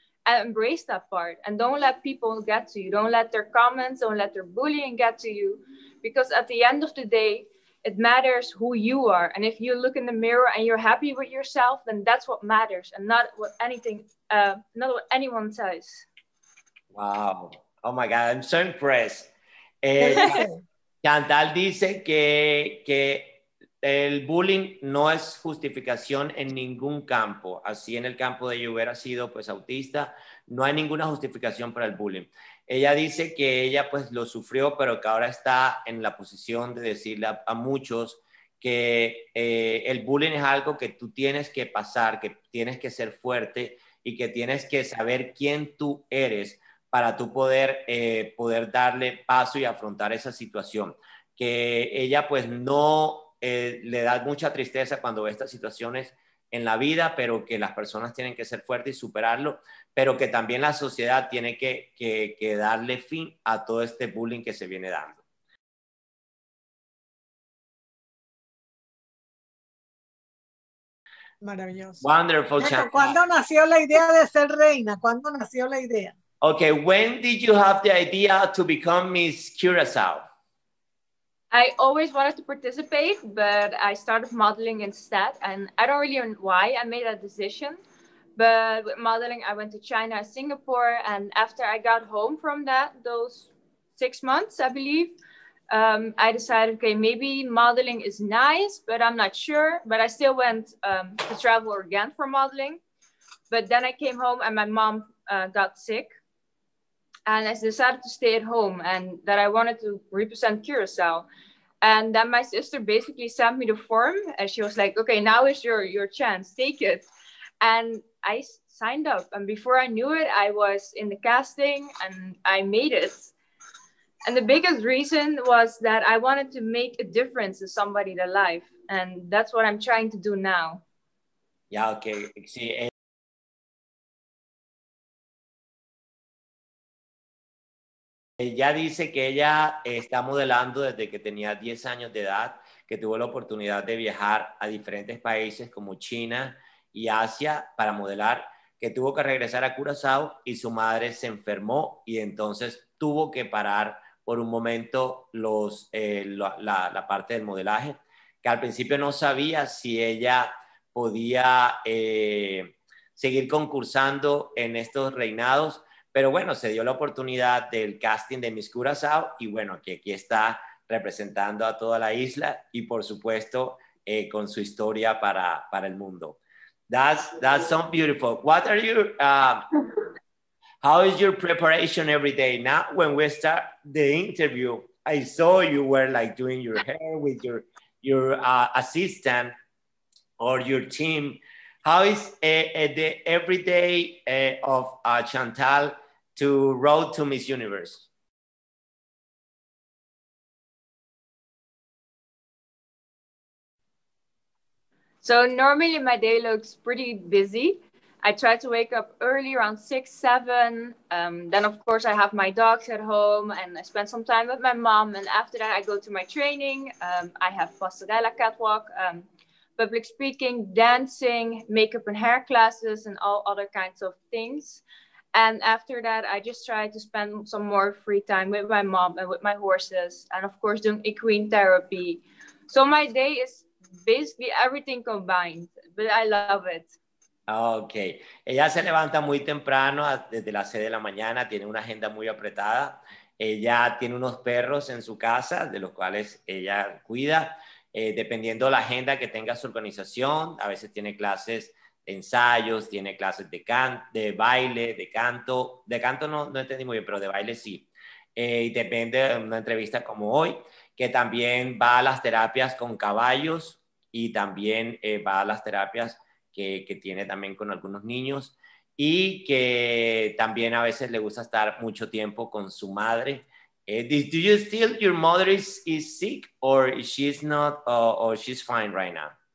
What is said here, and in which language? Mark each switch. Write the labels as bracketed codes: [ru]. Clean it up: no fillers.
[en] and embrace that part, and don't let people get to you. Don't let their comments, don't let their bullying get to you, because at the end of the day, it matters who you are. And if you look in the mirror and you're happy with yourself, then that's what matters, and not what anyone says. Wow. Oh my God, I'm so impressed. [es] Chantal dice que el bullying no es justificación en ningún campo. Así en el campo de ella hubiera sido pues autista, no hay ninguna justificación para el bullying. Ella dice que ella pues lo sufrió, pero que ahora está en la posición de decirle a muchos que el bullying es algo que tú tienes que pasar, que tienes que ser fuerte y que tienes que saber quién tú eres para tú poder darle paso y afrontar esa situación. Que ella pues no le da mucha tristeza cuando ve estas situaciones en la vida, pero que las personas tienen que ser fuertes y superarlo, pero que también la sociedad tiene que darle fin a todo este bullying que se viene dando. Maravilloso. [en] Wonderful. [es] ¿Cuándo nació la idea de ser reina? ¿Cuándo nació la idea? [en] Okay, when did you have the idea to become Miss Curacao? I always wanted to participate, but I started modeling instead. And I don't really know why I made that decision. But with modeling, I went to China and Singapore. And after I got home from those 6 months, I believe, I decided, okay, maybe modeling is nice, but I'm not sure. But I still went to travel again for modeling. But then I came home and my mom got sick. And I decided to stay at home, and that I wanted to represent Curacao. And then my sister basically sent me the form, and she was like, okay, now is your chance, take it. And I signed up, and before I knew it, I was in the casting and I made it. And the biggest reason was that I wanted to make a difference in somebody's life, and that's what I'm trying to do now. Yeah, okay. [es] Sí, ella dice que ella está modelando desde que tenía 10 años de edad, que tuvo la oportunidad de viajar a diferentes países como China y Asia para modelar, que tuvo que regresar a Curazao y su madre se enfermó y entonces tuvo que parar por un momento la parte del modelaje, que al principio no sabía si ella podía seguir concursando en estos reinados. Pero bueno, se dio la oportunidad del casting de Miss Curacao y bueno, que aquí está representando a toda la isla y por supuesto con su historia para el mundo. [en] That's so beautiful. What are you, how is your preparation every day? Now, when we start the interview, I saw you were like doing your hair with your assistant or your team. How is the everyday of Chantal to road to Miss Universe? So normally my day looks pretty busy. I try to wake up early, around 6, 7. Then of course I have my dogs at home and I spend some time with my mom. And after that I go to my training. I have passerella catwalk, public speaking, dancing, makeup and hair classes, and all other kinds of things. And after that, I just try to spend some more free time with my mom and with my horses, and of course doing equine therapy. So my day is basically everything combined, but I love it. [es] Ok, ella se levanta muy temprano, desde las 6 de la mañana, tiene una agenda muy apretada. Ella tiene unos perros en su casa, de los cuales ella cuida. Dependiendo la agenda que tenga su organización, a veces tiene clases de ensayos, tiene clases de baile, de canto no entendí muy bien, pero de baile sí. Y depende de una entrevista como hoy, que también va a las terapias con caballos y también va a las terapias que tiene también con algunos niños y que también a veces le gusta estar mucho tiempo con su madre. [en] Do you still, your mother is sick or she's not, or she's fine right now?